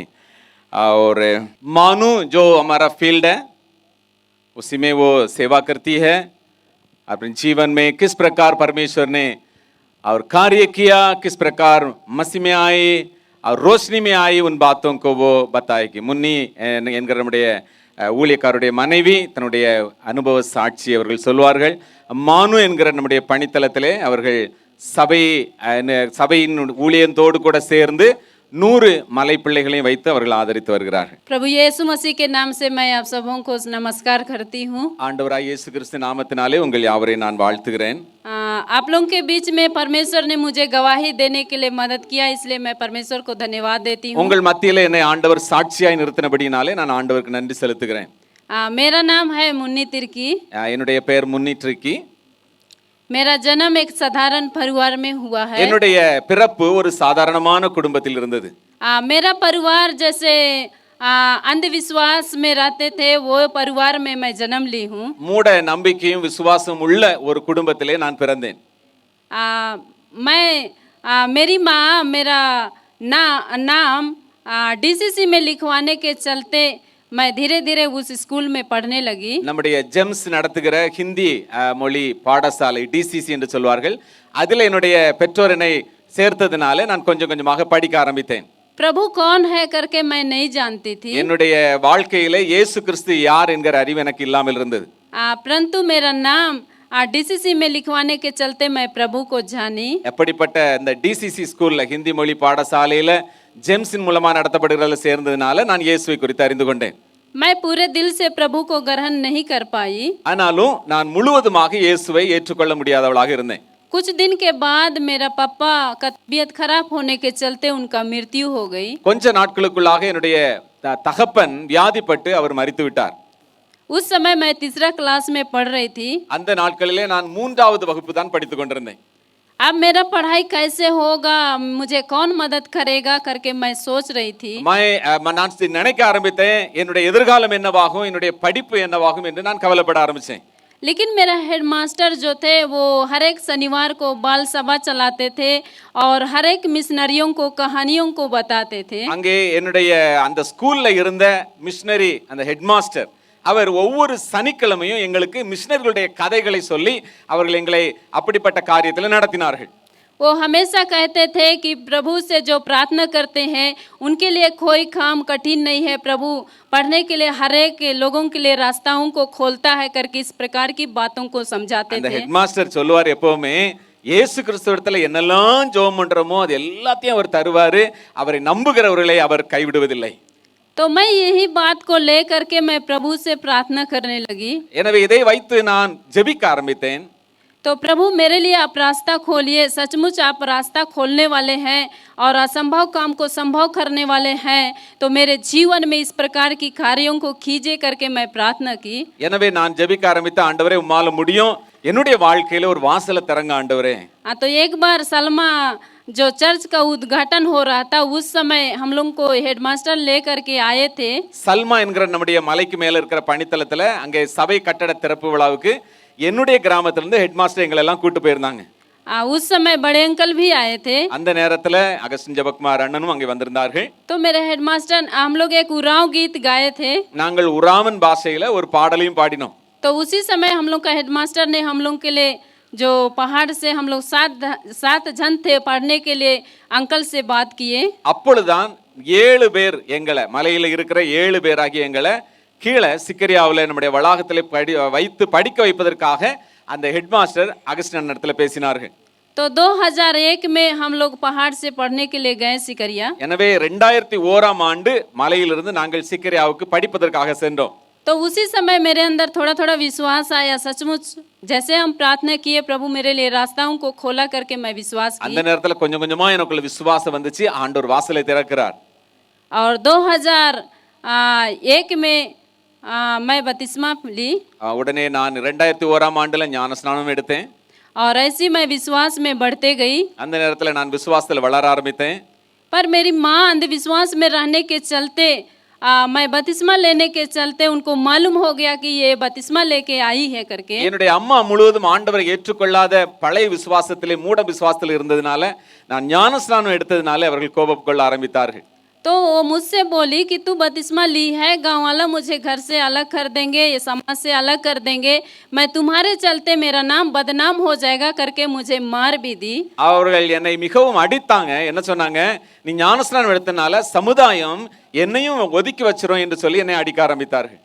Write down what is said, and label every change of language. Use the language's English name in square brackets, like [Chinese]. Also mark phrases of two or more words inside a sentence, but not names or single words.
[Hindi] और मानू जो हमारा फील्ड है उसी में वो सेवा करती है। अपने जीवन में किस प्रकार परमेश्वर ने और कार्य किया, किस प्रकार मसीह में आए और रोशनी में आई, उन बातों को वो बताएगी। [Tamil] मुन्नी என்கிற நம்முடைய ஊழியக்காரருடைய மனைவி தன்னுடைய அனுபவ சாட்சி அவர்கள் சொல்வார்கள். மானு என்கிற நம்முடைய பணித்தளத்திலே அவர்கள் சபையின் ஊழியத்தோடு கூட சேர்ந்து 100 மலை பிள்ளைகளையும் வைத்து அவர்கள் ஆதரித்து வருகிறார்கள். [Hindi] प्रभु यीशु मसीह के नाम से मैं आप सबों को नमस्कार करती हूँ. [Tamil] ஆண்டவராய் இயேசு கிறிஸ்து நாமத்தினாலே உங்கள் யாவரையும் நான் வாழ்த்துகிறேன். [Hindi] आप लोगों के बीच में परमेश्वर ने मुझे गवाही देने के लिए मदद किया, इसलिए मैं परमेश्वर को धन्यवाद देती हूँ. [Tamil] உங்கள் மத்தியிலே என்னை ஆண்டவர் சாட்சியாய் நிறுத்தினபடினாலே நான் ஆண்டவருக்கு நன்றி செலுத்துகிறேன். [Hindi] मेरा नाम है मुन्नी तिर्की. [Tamil] என்னுடைய பெயர் முன்னி ட்ரிக்கி. [Hindi] मेरा जन्म एक साधारण परिवार में हुआ है. [Tamil] என்னுடைய பிறப்பு ஒரு சாதாரணமான குடும்பத்தில் இருந்தது. [Hindi] मेरा परिवार जैसे अंधविश्वास में रहते थे, वो परिवार में मैं जन्म ली हूँ. [Tamil] மூட நம்பிக்கையும் விசுவாசம் உள்ள ஒரு குடும்பத்திலே நான் பிறந்தேன். [Hindi] मेरी माँ मेरा नाम डीसीसी में लिखवाने के चलते मैं धीरे धीरे उस स्कूल में पढ़ने लगी. [Tamil] நம்முடைய ஜெம்ஸ் நடத்துகிற ஹிந்தி மொழி பாடசாலை டிசிசி என்று சொல்வார்கள். அதில் என்னுடைய பெற்றோர் என்னை சேர்த்ததனால நான் கொஞ்சம் கொஞ்சமாக படிக்க ஆரம்பித்தேன். [Hindi] प्रभु कौन है करके मैं नहीं जानती थी. [Tamil] என்னுடைய வாழ்க்கையிலே இயேசு கிறிஸ்து யார் என்கிற அறிவு எனக்கு இல்லாமல் இருந்தது. [Hindi] परंतु मेरा नाम डीसीसी में लिखवाने के चलते मैं प्रभु को जानी. [Tamil] எப்படிப்பட்ட இந்த டிசிசி ஸ்கூல்ல ஹிந்தி மொழி பாடசாலையில ஜெம்ஸின் மூலமா நடத்தப்படுகிறதுல சேர்ந்ததனால நான் இயேசுவை குறித்து அறிந்து கொண்டேன். [Hindi] मैं पूरे दिल से प्रभु को ग्रहण नहीं कर पाई. [Tamil] ஆனாலும் நான் முழுவதுமாக இயேசுவை ஏற்றுக்கொள்ள முடியாதவளாக இருந்தேன். [Hindi] कुछ दिन के बाद मेरा पापा का तबीयत खराब होने के चलते उनका मृत्यु हो गई. [Tamil] கொஞ்ச நாட்களுக்குள்ளாக என்னுடைய தகப்பன் வியாதிப்பட்டு அவர் மரித்து விட்டார். [Hindi] उस समय मैं तीसरा क्लास में पढ़ रही थी. [Tamil] அந்த நாட்களிலே நான் 3வது வகுப்பு தான் படித்துக் கொண்டிருந்தேன். [Hindi] अब मेरा पढ़ाई कैसे होगा, मुझे कौन मदद करेगा करके मैं सोच रही थी. [Tamil] நான் நினைக்க ஆரம்பித்தேன், என்னுடைய எதிர்காலம் என்னவாகும், என்னுடைய படிப்பு என்னவாகும் என்று நான் கவலைப்பட ஆரம்பிச்சேன். [Hindi] लेकिन मेरा हेडमास्टर जो थे वो हर एक शनिवार को बाल सभा चलाते थे और हर एक मिशनरियों को कहानियों को बताते थे. [Tamil] அங்கே என்னுடைய அந்த ஸ்கூல்ல இருந்த மிஷனரி அந்த ஹெட்மாஸ்டர் அவர் ஒவ்வொரு சனிக்கிழமையும் எங்களுக்கு மிஷனரிகளுடைய கதைகளை சொல்லி அவர்கள் எங்களை அப்படிப்பட்ட காரியத்தில் நடத்தினார்கள். [Hindi] वो हमेशा कहते थे कि प्रभु से जो प्रार्थना करते हैं उनके लिए कोई काम कठिन नहीं है, प्रभु पढ़ने के लिए हर एक लोगों के लिए रास्ताओं को खोलता है करके इस प्रकार की बातों को समझाते थे. [Tamil] ஹெட்மாஸ்டர் சொல்லுவார் எப்பவுமே, இயேசு கிறிஸ்துவிடத்துல என்னெல்லாம் ஜெபம் பண்றோமோ அது எல்லாத்தையும் அவர் தருவாரு, அவரை நம்புகிறவர்களை அவர் கைவிடுவதில்லை. [Hindi] तो मैं यही बात को लेकर के मैं प्रभु से प्रार्थना करने लगी. [Tamil] எனவே இதை வைத்து நான் ஜெபிக்க ஆரம்பித்தேன். [Hindi] तो प्रभु मेरे लिए आप रास्ता खोलिए, सचमुच आप रास्ता खोलने वाले हैं और असंभव काम को संभव करने वाले हैं, तो मेरे जीवन में इस प्रकार की कार्यों को कीजिए करके मैं प्रार्थना की. [Tamil] எனவே நான் ஜெபிக்க ஆரம்பித்த, ஆண்டவரே உம்மால முடியும், என்னுடைய வாழ்க்கையில ஒரு வாசலை திறங்க ஆண்டவரே. [Hindi] तो एक बार सलमा जो चर्च का उद्घाटन हो रहा था उस समय हम लोग को हेडमास्टर लेकर के आए थे. [Tamil] சல்மா என்கிற நம்முடைய மலைக்கு மேல இருக்கிற பணித்தளத்துல அங்கே சபை கட்டட திறப்பு விழாவுக்கு என்னுடைய கிராமத்திலிருந்து ஹெட்மாஸ்டர் எங்களை எல்லாம் கூட்டு போயிருந்தாங்க. [Hindi] उस समय बड़े अंकल भी आए थे. [Tamil] அந்த நேரத்துல அகஸ்டின் ஜெபக்குமார் அண்ணனும் அங்கே வந்திருந்தார்கள். [Hindi] तो मेरे हेडमास्टर हम लोग एक उराव गीत गाए थे. [Tamil] நாங்கள் உராமன் பாஷையில ஒரு பாடலையும் பாடினோம். [Hindi] तो उसी समय हम लोग का हेडमास्टर ने हम लोग के लिए जो पहाड़ से हम लोग 7 जन थे पढ़ने के लिए अंकल से बात किए. [Tamil] அப்பொழுதுதான் 7 பேர் எங்களை மலையில இருக்கிற 7 பேராகி எங்களை கீழே சிக்கரியாவில் நம்முடைய வளாகத்தில் வைத்து படிக்க வைப்பதற்காக அந்த ஹெட்மாஸ்டர் அகஸ்டின் இடத்துல பேசினார்கள். [Hindi] तो 2001 में हम लोग पहाड़ से पढ़ने के लिए गए सिकरिया. [Tamil] எனவே 2001ஆம் ஆண்டு மலையிலிருந்து நாங்கள் சிக்கரியாவுக்கு படிப்பதற்காக சென்றோம். [Hindi] तो उसी समय मेरे अंदर थोड़ा थोड़ा विश्वास आया. सचमुच जैसे हम प्रार्थना किए प्रभु मेरे लिए रास्ताओं को खोला करके मैं विश्वास की. [Tamil] அந்த நேரத்துல கொஞ்சம் கொஞ்சமா எனக்குள்ள விசுவாசம் வந்துச்சு, ஆண்டவர் வாசலை திறக்கிறார். [Hindi] और 2001 में मैं बपतिस्मा ली. [Tamil] உடனே நான் 2001ஆம் ஆண்டுல ஞான ஸ்நானம் எடுத்தேன். [Hindi] और ऐसी मैं विश्वास में बढ़ते गई. [Tamil] அந்த நேரத்துல நான் விசுவாசத்துல வளர ஆரம்பித்தேன். [Hindi] पर मेरी माँ अंधविश्वास में रहने के चलते मैं बपतिस्मा लेने के चलते उनको मालूम हो गया कि ये बपतिस्मा लेके आई है करके। [Tamil] என்னுடைய அம்மா முழுவதும் ஆண்டவரை ஏற்றுக்கொள்ளாத பழைய விசுவாசத்திலே மூட விசுவாசத்தில் இருந்ததுனால நான் ஞானஸ்நானம் எடுத்ததுனால அவர்கள் கோபம் கொள்ள ஆரம்பித்தார்கள். [Hindi] तो वो मुझसे बोली कि तू बपतिस्मा ली है, गांव वाला मुझे घर से अलग कर देंगे, ये समाज से अलग कर देंगे, मैं तुम्हारे चलते मेरा नाम बदनाम हो जाएगा करके मुझे मार भी दी। [Tamil] அவர்கள் என்னை மிகவும் அடித்தாங்க. என்ன சொன்னாங்க, நீ ஞானஸ்நானம் எடுத்தனால சமுதாயம் என்னையும் ஒதுக்கி வச்சிரும் என்று சொல்லி என்னை அடிக்க ஆரம்பித்தார்கள்.